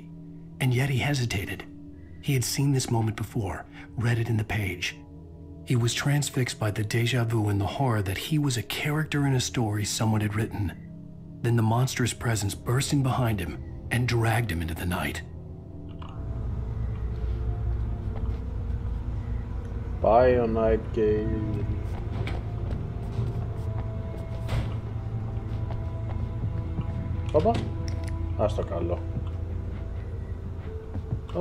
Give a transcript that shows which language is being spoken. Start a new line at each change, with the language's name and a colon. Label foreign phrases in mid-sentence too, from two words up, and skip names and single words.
English: And yet he hesitated. He had seen this moment before, read it in the page. He was transfixed by the déjà vu and the horror that he was a character in a story someone had written. Then the monstrous presence burst in behind him and dragged him into the night.
Greek: Πάει ο Nightingale. Όπα. Ας το καλό. Οπ.